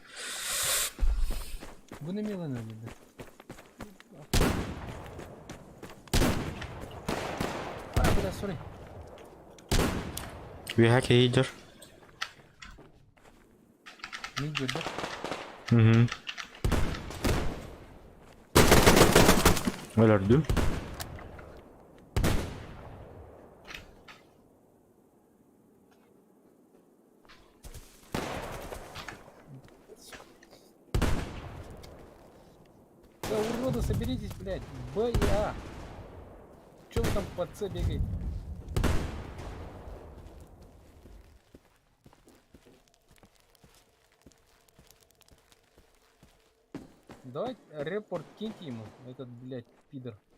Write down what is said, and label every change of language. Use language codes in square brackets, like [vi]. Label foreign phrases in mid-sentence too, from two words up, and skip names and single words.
[tr] Bu ne Milan öyle? Biraz sorry. Bir hack iyidir. Ne gördü? Hı. Öldürdüm. [ru] Да уроды, соберитесь, блядь. БА. Че вы там по С бегаете? Давай репорт киньте ему, этот, блядь, пидор.